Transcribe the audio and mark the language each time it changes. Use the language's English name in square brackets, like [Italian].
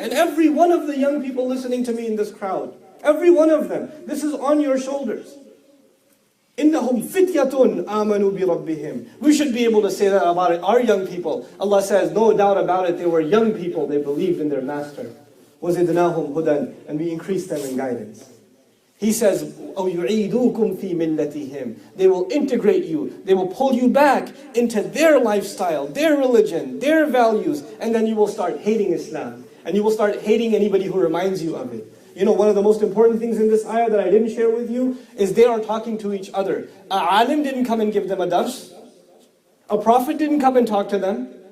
[English] And every one of the young people listening to me in this crowd, every one of them, this is on your shoulders. [Arabic] إِنَّهُمْ فِتْيَةٌ آمَنُوا بِرَبِّهِمْ. [English] We should be able to say that about it. Our young people. Allah says, no doubt about it, they were young people. They believed in their master. [Arabic] وَزِدْنَاهُمْ هُدًى. [English] And we increased them in guidance. He says, [Arabic] أَوْ يُعِيدُوكُمْ فِي مِلَّتِهِمْ. [English] They will integrate you. They will pull you back into their lifestyle, their religion, their values. And then you will start hating Islam. And you will start hating anybody who reminds you of it. You know, one of the most important things in this ayah that I didn't share with you is they are talking to each other. A alim didn't come and give them a dars. A prophet didn't come and talk to them.